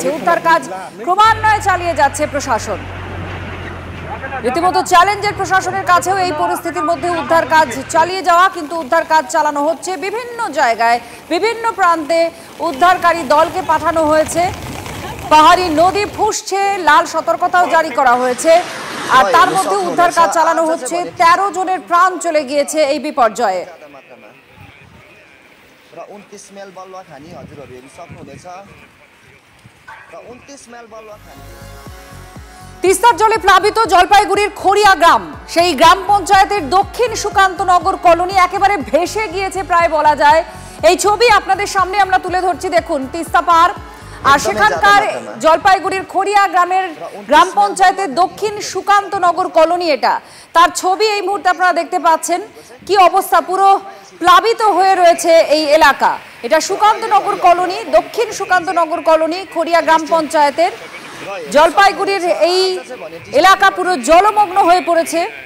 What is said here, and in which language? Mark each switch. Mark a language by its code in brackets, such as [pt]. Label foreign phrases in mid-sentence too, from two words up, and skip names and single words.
[bn] উদ্ধার কাজ ক্রমান্বয়ে চালিয়ে যাচ্ছে প্রশাসন রীতিমতো চ্যালেঞ্জের প্রশাসনের কাছেও এই পরিস্থিতির মধ্যে উদ্ধার কাজ চালিয়ে যাওয়া কিন্তু উদ্ধার কাজ চালানো হচ্ছে বিভিন্ন জায়গায় বিভিন্ন প্রান্তে উদ্ধারকারী দলকে পাঠানো হয়েছে পাহাড়ি নদী ফুসছে লাল সতর্কতাও জারি করা হয়েছে আর তার মধ্যে উদ্ধার কাজ চালানো হচ্ছে 13 জনের প্রাণ চলে গিয়েছে এই বিপর্যয়ে [ne] र 29 माइल बलुवा खानी हजुरहरु हेरि सक्नुहुनेछ र 29 माइल बलुवा खानी [bn] তিস্তার জলে প্লাবিত জলপাইগুড়ির খড়িয়া গ্রাম সেই গ্রাম পঞ্চায়েতের দক্ষিণ সুকান্তনগর কলোনি একেবারে ভেসে গিয়েছে প্রায় বলা যায় এই ছবি আপনাদের সামনে আমরা তুলে ধরছি দেখুন তিস্তা পার আর সেখানকার জলপাইগুড়ির খড়িয়া গ্রামের গ্রাম পঞ্চায়েতের দক্ষিণ সুকান্তনগর কলোনি এটা তার ছবি এই মুহূর্তে আপনারা দেখতে পাচ্ছেন কি অবস্থা পুরো প্লাবিত হয়ে রয়েছে এই এলাকা এটা সুকান্তনগর কলোনি দক্ষিণ সুকান্তনগর কলোনি খড়িয়া গ্রাম পঞ্চায়েতের জলপাইগুড়ির এই এলাকা পুরো জলমগ্ন হয়ে পড়েছে